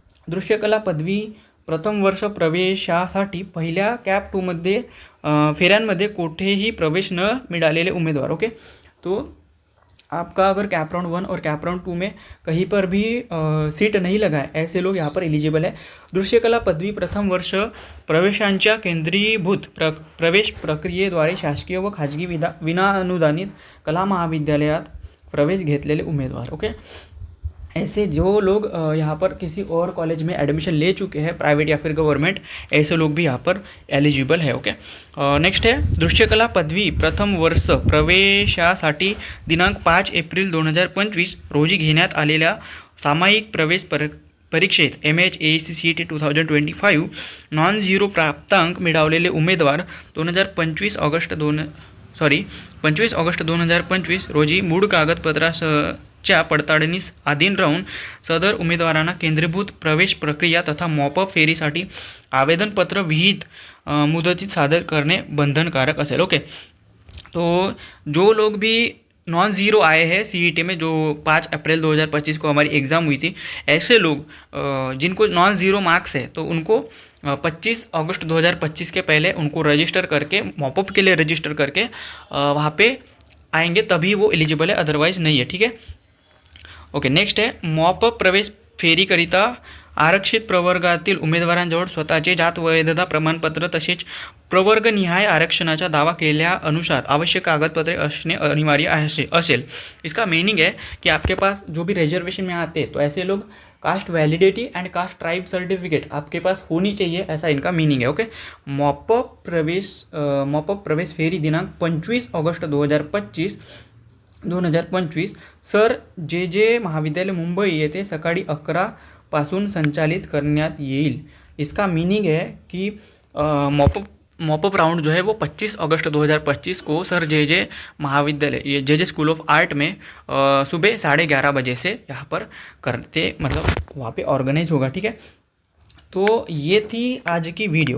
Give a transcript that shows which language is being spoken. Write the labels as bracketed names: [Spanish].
[Marathi] दृश्यकला पदवी प्रथम वर्ष प्रवेशासाठी पहिल्या कॅप 2मध्ये फेऱ्यांमध्ये कोठेही प्रवेश न मिळालेले उमेदवार. [Hindi] ओके, तो आपका अगर कैप राउंड 1 और कैप राउंड 2 में कहीं पर भी सीट नहीं लगा है, ऐसे लोग यहाँ पर एलिजिबल है. [Marathi] दृश्यकला पदवी प्रथम वर्ष प्रवेशांच्या केंद्रीभूत प्रवेश प्रक्रियेद्वारे शासकीय व खाजगी विनाअनुदानित कला महाविद्यालयात प्रवेश घेतलेले उमेदवार. [Hindi] ओके, ऐसे जो लोग यहाँ पर किसी और कॉलेज में एडमिशन ले चुके हैं, प्राइवेट या फिर गवर्नमेंट, ऐसे लोग भी यहाँ पर एलिजिबल है. [Marathi] ओके, [Hindi] नेक्स्ट है [Marathi] दृश्यकला पदवी प्रथम वर्ष प्रवेशासाठी दिनांक 5 एप्रिल 2025 रोजी घेण्यात आलेल्या सामायिक प्रवेश परीक्षेत MHAEC CET 2025 नॉन झिरो प्राप्तांक मिळवलेले उमेदवार 25 ऑगस्ट 2025 रोजी मूळ कागदपत्राच्या पडताळणीस अधीन राहून सदर उमेदवारांना केंद्रीभूत प्रवेश प्रक्रिया तथा मॉपअप फेरीसाठी आवेदनपत्र विहित मुदतीत सादर करणे बंधनकारक असेल. [Hindi] ओके, तो जो लोग भी नॉन ज़ीरो आए हैं CET में, जो 5 अप्रैल 2025 को हमारी एग्ज़ाम हुई थी, ऐसे लोग जिनको नॉन ज़ीरो मार्क्स है तो उनको 25 अगस्त 2025 के पहले उनको रजिस्टर करके, मॉपअप के लिए रजिस्टर करके वहाँ पे आएंगे, तभी वो एलिजिबल है, अदरवाइज नहीं है. ठीक है. [Marathi] ओके, [Hindi] नेक्स्ट है [Marathi] मॉपअप प्रवेश फेरीकरिता आरक्षित प्रवर्गातील उमेदवारांजवळ स्वतःचे जात वैधता प्रमाणपत्र तसेच प्रवर्गनिहाय आरक्षणाचा दावा केल्यानुसार आवश्यक कागजपत्रे असणे अनिवार्य असेल. [Hindi] इसका मीनिंग है कि आपके पास जो भी रिजर्वेशन में आते हैं तो ऐसे लोग cast validity and cast tribe certificate आपके पास होनी चाहिए, ऐसा इनका मीनिंग है. [Marathi] ओके, मॉपअप प्रवेश फेरी दिनांक 25 ऑगस्ट 2025 सर जे महाविद्यालय मुंबई येथे सकाळी 11 पासून संचालित करण्यात येईल. [Hindi] इसका मीनिंग है कि मॉपअप राउंड जो है वो 25 अगस्त 2025 को सर जे महाविद्यालय, ये जे स्कूल ऑफ आर्ट में सुबह 11:30 बजे से यहाँ पर करते, मतलब वहाँ पे ऑर्गेनाइज होगा. ठीक है, तो ये थी आज की वीडियो.